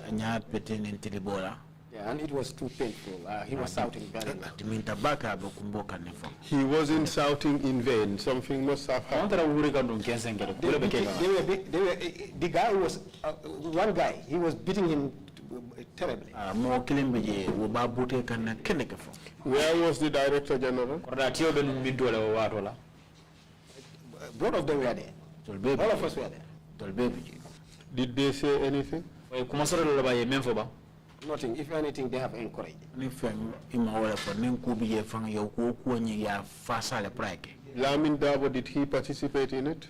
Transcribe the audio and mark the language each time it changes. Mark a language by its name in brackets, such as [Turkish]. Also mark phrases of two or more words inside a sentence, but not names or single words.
[English] Yeah, and it was too painful. He was shouting very much. He wasn't shouting in vain. Something must have happened. The guy was, one guy, he was beating him terribly. [Mandingo] Mo kilimbeje wo ba bute kan kende ke fo. [English] Where was the Director General? Both of them were there. All of us were there. Did they say anything? Nothing. If anything, they have encouraged. Lamin Dabo, did he participate in it?